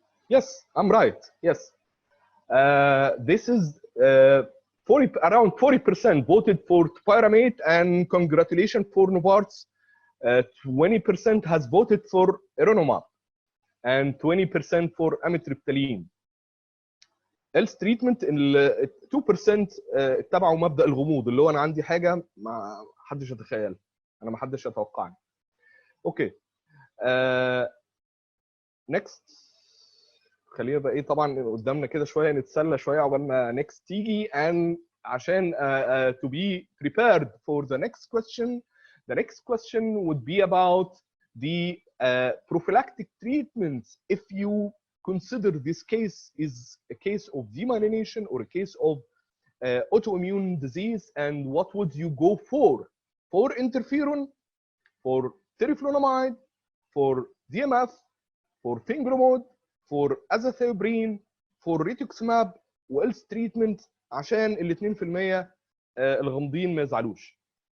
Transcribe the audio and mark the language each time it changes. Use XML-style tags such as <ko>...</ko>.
<en>Yes, I'm right. Yes. This is around 40% voted for topiramate, and congratulations for Novartis. 20% has voted for eronomab, and 20% for amitriptyline. else treatment</en> <ar>2% اتبعوا مبدأ الغموض، اللي هو انا عندي حاجه ما حدش يتخيل، انا ما حدش يتوقعني. اوكي. نيكست. خلينا بقى ايه طبعا قدامنا كده شويه نتسلى شويه عقبال ما نيكست تيجي، and عشان</ar> <en>to be prepared for the next question. The next question would be about the prophylactic treatments if you consider this case is a case of demyelination or a case of autoimmune disease, and what would you go for interferon, for teriflunomide, for DMF, for fingromod, for azathioprine, for rituximab, وelse treatment</en> <ar>عشان ال 2% الغامضين ما يزعلوش.</ar>